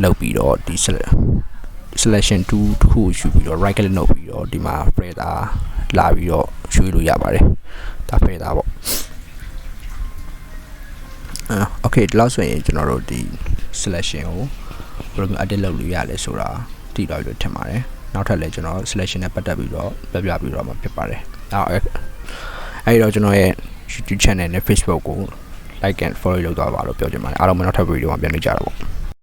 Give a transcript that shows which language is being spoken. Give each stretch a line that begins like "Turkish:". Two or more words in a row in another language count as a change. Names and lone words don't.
Burmese: လုပ်ပြီးတော့ဒီ selection 2တစ်ခုယူပြီးတော့
English: right click
Burmese: လုပ်ပြီးတော့ဒီမှာ feather လာပြီးတော့ရွှေ့လို့ရပါတယ်ဒါ feather ပေါ့okay ဒီလောက်ဆိုရင်ကျွန်တော်တို့ဒီ selection ကိုဘယ်လိုမျိုး edit လုပ်လို့ရလဲဆိုတာသိတော့လို့ထင်ပါတယ်နောက်ထပ်လည်းကျွန်တော် selection နဲ့ပတ်သက်ပြီးတော့ပြပြပြီးတော့မှာဖြစ်ပါတယ်အဲဒီတော့ကျွန်တော်ရဲ့ YouTube channel နဲ့ Facebook ကို
English: like and follow
Burmese: လုပ်သွားပါလို့ပြောချင်ပါတယ်အားလုံးနောက်ထပ် video မှာပြန်တွေ့ကြတာပေါ့